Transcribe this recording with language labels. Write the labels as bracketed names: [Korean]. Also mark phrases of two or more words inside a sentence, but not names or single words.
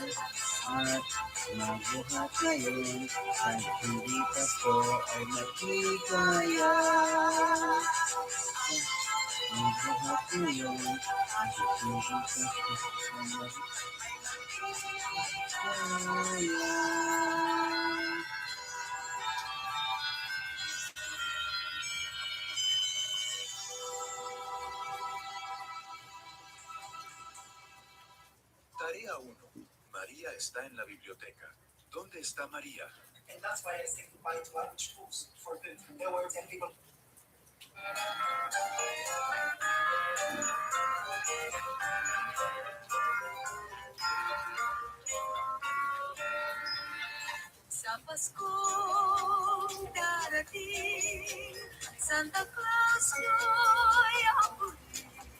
[Filipino] At mabuhat ngayon, kahit hindi Pasko ay magligaya. Mabuhat ngayon, kahit hindi Pasko ay magligaya. [Spanish] Tarea 1. María está en la biblioteca. ¿Dónde está María? [English] And that's why I say goodbye to language schools for good. There were 10 people. [Filipino] Sa Paskong darating, Santa Claus nyo'y abutin.